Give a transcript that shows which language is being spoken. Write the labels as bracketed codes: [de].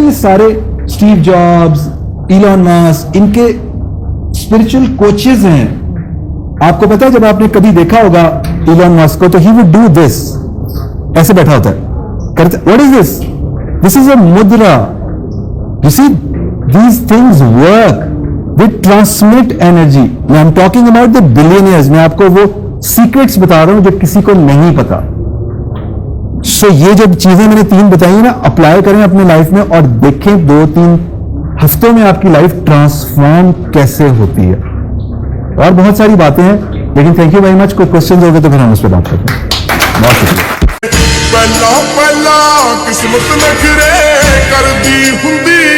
[ur] یہ سارے Steve jobs, Elon Musk, ان کے اسپرچل کوچز ہیں. آپ کو پتا ہے جب آپ نے کبھی دیکھا ہوگا ایلون ماسک کو تو [en] he would do this, [ur] ایسے بیٹھا ہوتا ہے کرتے. [en] What is this? This is a mudra. You see, these things work. They transmit energy. I'm talking about the billionaires. [ur] میں آپ کو وہ سیکرٹس بتا رہا ہوں جو کسی کو نہیں پتا. سو یہ جو چیزیں میں نے 3 بتائی ہیں نا, اپلائی کریں اپنے لائف میں اور دیکھیں 2-3 ہفتوں میں آپ کی لائف ٹرانسفارم کیسے ہوتی ہے. اور بہت ساری باتیں ہیں, لیکن [en] Thank you very much. [ur] کوئی کوشچن ہوگے تو پھر ہم اس پہ بات کرتے ہیں. بہت شکریہ. پہلا قسمت نکھرے کر دی ہندی